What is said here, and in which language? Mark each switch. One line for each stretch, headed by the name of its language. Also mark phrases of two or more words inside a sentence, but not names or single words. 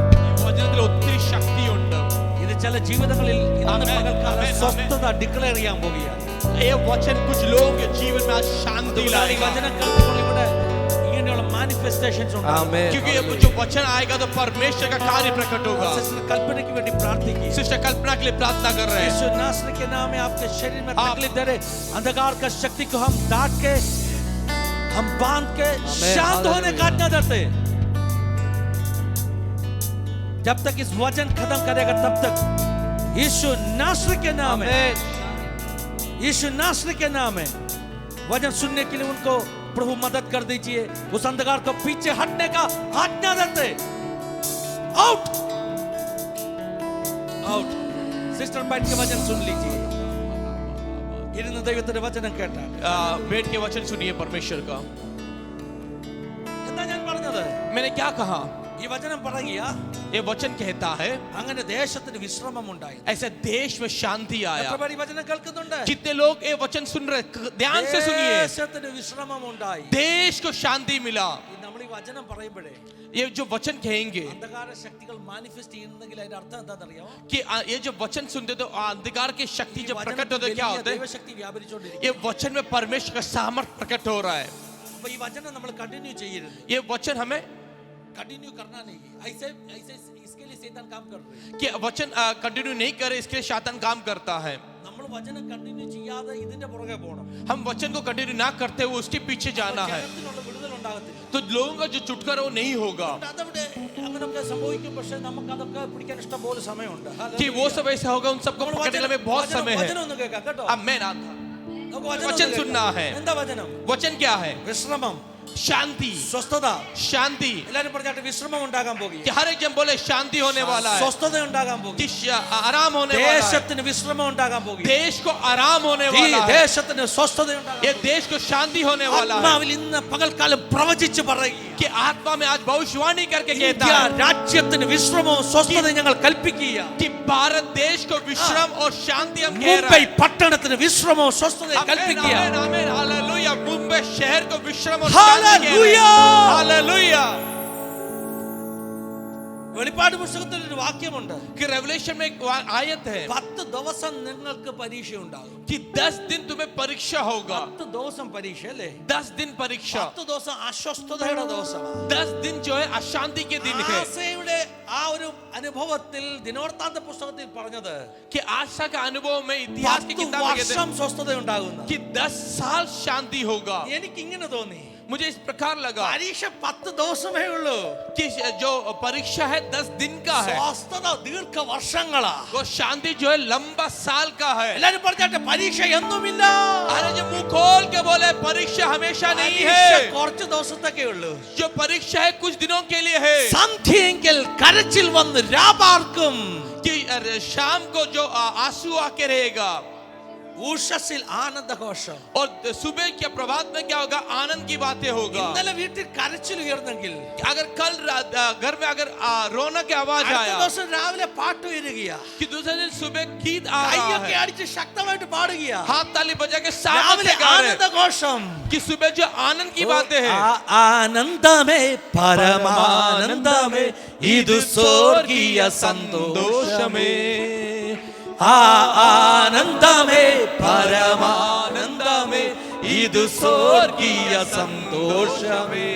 Malayalam: വചനത്തിൽ ഒത്തിരി ശക്തിയുണ്ട്. ഇത് ചില ജീവിതങ്ങളിൽ ഇന്ന് ആമേൻ, പകൽക്കാലം ആമേൻ, സ്വസ്ഥത ഡിക്ലെയർ ചെയ്യാൻ പോകുകയാണ്.
Hindi: ये वचन कुछ लोगों के जीवन में आज शांति
Malayalam: ഈ
Hindi: लाएगा.
Malayalam: വചനം കേൾക്കുമ്പോൾ ഇവിടെ ഇങ്ങനെയുള്ള മാനിഫെസ്റ്റേഷൻസ് ഉണ്ടാകും.
Hindi: आमेन क्योंकि ये जो वचन आएगा तो परमेश्वर का कार्य प्रकट होगा. सिस्टर कल्पना की बेटी प्रार्थना सिस्टर कल्पना के लिए प्रार्थना कर रहे हैं. यीशु नासरी के नाम में आपके शरीर में आप- तकलीफ दे रहे अंधकार का शक्ति को हम डांट के हम बांध के शांत होने हालेलुया। काटना देते. जब तक इस वचन खत्म करेगा तब तक यीशु नासरी के नाम है यीशु नासरी के नाम है वचन सुनने के लिए उनको प्रभु मदद कर दीजिए. उस अंधकार को पीछे हटने का आज्ञा देते.
English: out out
Hindi: सिस्टर बैठ के वचन सुन लीजिए.
Malayalam: ഇരുന്ന് ദൈവത്തിന്റെ വചനം കേട്ടാൽ
Hindi: बैठ के वचन सुनिए परमेश्वर का.
Malayalam: എന്താ ഞാൻ പറഞ്ഞത്?
Hindi: मैंने क्या कहा?
Malayalam: ഈ വചനം പറയുക
Hindi: ये वचन कहता है
Malayalam: അങ്ങനെ ദേശത്തിന് വിശ്രമം ഉണ്ടായി.
Hindi: ऐसे देश में शांति आया.
Malayalam: എത്ര പേര് ഈ വചനം കേൾക്കുന്നുണ്ട്?
Hindi: जितने लोग ये वचन सुन रहे ध्यान से सुनिए.
Malayalam: ദേശത്തിന് വിശ്രമം ഉണ്ടായി.
Hindi: देश को शांति मिला.
Malayalam: നമ്മൾ ഈ വചനം പറയുമ്പോഴേ
Hindi: ये जो वचन कहेंगे
Malayalam: അന്ധകാര ശക്തികൾ മാനിഫെസ്റ്റ് ചെയ്യുന്നെങ്കിൽ അതിന്റെ അർത്ഥം എന്താണെന്നറിയാമോ?
Hindi: कि ये जो वचन सुनते तो अंधकार की शक्ति जब प्रकट होते क्या होता है?
Malayalam: ദൈവശക്തി വ്യാപരിച്ചുകൊണ്ടിരിക്കും.
Hindi: ये वचन में परमेश्वर का सामर्थ प्रकट हो रहा है.
Malayalam: അപ്പൊ ഈ വചനം നമ്മൾ കണ്ടിന്യൂ ചെയ്യരുത്.
Hindi: ये वचन हमें कंटिन्यू करना नहीं है. ऐसे ऐसे इसके लिए शैतान काम कर रहे हैं. कि वचन कंटिन्यू नहीं करे इसके लिए शैतान काम करता है.
Malayalam: നമ്മൾ വചനം കണ്ടിന്യൂ ചെയ്യാതെ ഇതിന്റെ പുറകെ പോകണം.
Hindi: हम वचन को कंटिन्यू ना करते हुए उसके पीछे जाना है
Malayalam: ജനത്തിനുള്ള വിടുതൽ ഉണ്ടാകത്തില്ല.
Hindi: तो लोगों का जो छुटकारा वो नहीं होगा.
Malayalam: അതവിടെ അങ്ങനെയൊക്കെ സംഭവിക്കും. പക്ഷെ നമുക്ക് അതൊക്കെ പിടിക്കാൻ ഇഷ്ടം പോലെ സമയമുണ്ട്.
Hindi: कि वो सब ऐसा होगा, उन सबको पकड़ने में बहुत समय है.
Malayalam: വചനം ഒന്ന് കേൾക്കാം കേട്ടോ.
Hindi: अब मैं ना था.
Malayalam: നമുക്ക്
Hindi: वचन
Malayalam: ഒന്ന്
Hindi: सुनना
Malayalam: കേൾക്കാം.
Hindi: है.
Malayalam: എന്താ വചനം?
Hindi: वचन क्या है?
Malayalam: വിശ്രമം,
Hindi: शांति,
Malayalam: സ്വസ്ഥത.
Hindi: शांति.
Malayalam: എല്ലാരും പറഞ്ഞാട്ട് വിശ്രമം ഉണ്ടാകാൻ പോകുക,
Hindi: कि हर एक जन बोले शांति होने वाला है,
Malayalam: സ്വസ്ഥത ഉണ്ടാകാൻ പോകുക,
Hindi: कि आराम होने वाला है,
Malayalam: ദേശത്തിന് വിശ്രമം ഉണ്ടാകാൻ പോകുക,
Hindi: देश को आराम होने
Malayalam: ഈ
Hindi: वाला है,
Malayalam: ദേശത്തിന് സ്വസ്ഥത ഉണ്ടാകാൻ
Hindi: ये देश को शांति होने वाला है.
Malayalam: ആത്മാവിൽ ഇന്ന് പകൽക്കാലം പ്രവചിച്ച് പറയുക,
Hindi: कि आत्मा में आज भविष्यवाणी करके कहता
Malayalam: ഇന്ത്യ
Hindi: है
Malayalam: രാജ്യത്തിന് വിശ്രമവും സ്വസ്ഥതയും ഞങ്ങൾ കൽപ്പിക്കുക.
Hindi: कि भारत देश को विश्राम और शांति हम कह रहे
Malayalam: മുംബൈ
Hindi: हैं.
Malayalam: പട്ടണത്തിന് വിശ്രമവും സ്വസ്ഥതയും
Hindi: आमेन,
Malayalam: കൽപ്പിക്കുക.
Hindi: आमेन, आमेन, हालेलुया. मुंबई शहर को विश्राम और शांति कह रहे हालेलुया. हैं. हालेलुया.
Malayalam: വെളിപ്പാട് പുസ്തകത്തിൽ ഒരു വാക്യമുണ്ട്,
Hindi: कि रेवलेशन में एक आयत है
Malayalam: 10 ദിവസം നിങ്ങൾക്ക് പരീക്ഷ ഉണ്ടാകും.
Hindi: कि 10 दिन तुम्हें परीक्षा होगा.
Malayalam: 10 ദിവസം പരീക്ഷ അല്ലേ?
Hindi: 10 दिन परीक्षा.
Malayalam: 10 ദിവസം അസ്വസ്ഥതയുടെ ദിവസമാണ്.
Hindi: 10 दिन जो है अशांति के दिन है.
Malayalam: ആസയുടെ ആ ഒരു അനുഭവത്തിൽ ദിനവൃത്താന്ത പുസ്തകത്തിൽ പറഞ്ഞത്
Hindi: कि आशा का अनुभव में इतिहास की
Malayalam: 10
Hindi: किताब में कहते
Malayalam: വർഷം
Hindi: हैं
Malayalam: സ്വസ്ഥത ഉണ്ടാകുന്ന.
Hindi: कि 10 साल शांति होगा.
Malayalam: എനിക്ക് ഇങ്ങനെ തോന്നി,
Hindi: मुझे इस प्रकार लगा
Malayalam: പരീക്ഷ 10 ദിവസമേ ഉള്ളൂ,
Hindi: कि जो परीक्षा है 10 दिन का है,
Malayalam: സ്വസ്ഥത ദീർഘ വർഷങ്ങളാ.
Hindi: वो शांति जो है लंबा साल का है.
Malayalam: എല്ലാരും പറഞ്ഞാട്ടെ പരീക്ഷ എന്നുമില്ല.
Hindi: अरे जो मुंह खोल के बोले परीक्षा हमेशा नहीं
Malayalam: പരീക്ഷ
Hindi: है.
Malayalam: കുറച്ച് ദിവസത്തേക്കേ ഉള്ളൂ.
Hindi: जो परीक्षा है कुछ दिनों के लिए है.
Malayalam: സന്ധ്യയെങ്കിൽ കരച്ചിൽ വന്ന് രാപാർക്കും,
Hindi: कि शाम को जो आंसू आके रहेगा
Malayalam: ഉഷസ്സിൽ ആനന്ദഘോഷം.
Hindi: और सुबह के प्रभात में क्या होगा? आनंद की बातें होगा.
Malayalam: ഇന്നലെ വീട്ടിൽ കരച്ചിൽ ഉയർന്നെങ്കിൽ
Hindi: अगर कल घर में अगर रोना की आवाज
Malayalam: അടുത്ത
Hindi: आया,
Malayalam: ദിവസം രാവിലെ പാട്ട് ഉയരുകയാ,
Hindi: कि दूसरे दिन सुबह गीत आ रहा
Malayalam: കൈയൊക്കെ
Hindi: है,
Malayalam: അടിച്ച് ശക്തമായിട്ട് പാടുകയാ,
Hindi: हाथ ताली बजा के साथ
Malayalam: രാവിലെ
Hindi: गा रहे हैं.
Malayalam: ആനന്ദഘോഷം.
Hindi: कि सुबह जो आनंद की बातें हैं,
Malayalam: ആനന്ദമേ പരമാനന്ദമേ ഇതു സ്വർഗീയ സന്തോഷമേ. ആനന്ദമേ പരമാനന്ദമേ ഇതു സ്വർഗീയ സന്തോഷമേ.